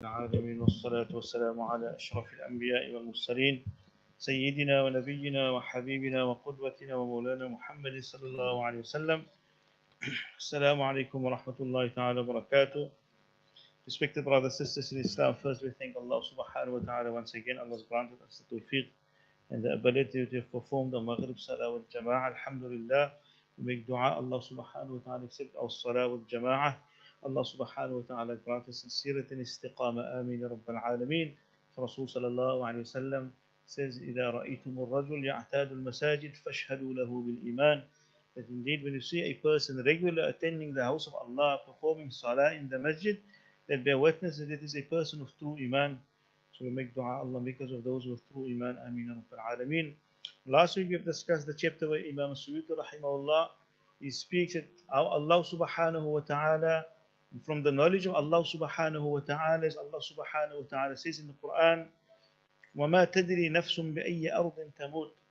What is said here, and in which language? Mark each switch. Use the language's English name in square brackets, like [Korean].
[Arabic] العالمين والصلاة والسلام على أشرف الأنبياء والمرسلين سيدنا ونبينا وحبيبنا وقدوتنا ومولانا محمد صلى الله عليه وسلم. السلام عليكم ورحمة الله تعالى وبركاته. [English] Respected brothers and sisters in Islam, first we thank Allah subhanahu wa ta'ala once again. Allah has granted us the tawfiq and the ability to perform the Maghrieb Salaah with Jama'ah. Alhamdulillah. We make dua, Allah subhanahu wa ta'ala accept our Salah with Jama'ah. Allah subhanahu wa ta'ala grant us sincerity and istiqamah. Ameen ya Rabbil Alameen. Rasul sallallahu alayhi wa sallam says, [Arabic] إِذَا رَأَيْتُمُ الرَّجُلْ يَعْتَادُ الْمَسَاجِدِ فَاشْهَدُوا لَهُ بِالْإِيمَانِ. [English] That indeed when you see a person regularly attending the house of Allah, performing Salah in the masjid, that bear witness that it is a person of true Iman. So we make dua, Allah make us of those with true Iman. Ameen Rabbil Alameen. Last week we have discussed the chapter where Imam Suyuti rahimahullah, he speaks at how Allah subhanahu wa ta'ala, from the knowledge of Allah subhanahu wa ta'ala, as Allah subhanahu wa ta'ala says in the Quran, [Arabic] وَمَا تَدْرِي نَفْسٌ بِأَيِّ أَرْضٍ تَمُوتُ.